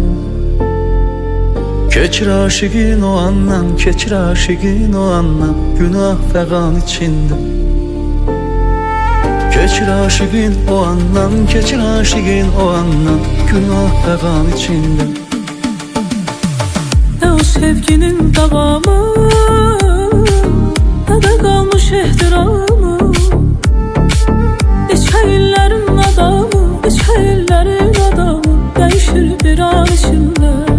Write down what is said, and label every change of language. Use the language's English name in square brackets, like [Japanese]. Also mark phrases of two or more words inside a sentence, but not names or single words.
[Azerbaijani] Keçir aşıqın o andan, keçir aşıqın o andan, günah fəqan içində. Keçir aşıqın o andan, keçir aşıqın o andan, günah fəqan içində. [Turkish] Ne o sevginin davamı, ne de kalmış ehtiramı. [Azerbaijani] İllərin adamı, illərin adamı değişir bir an içində.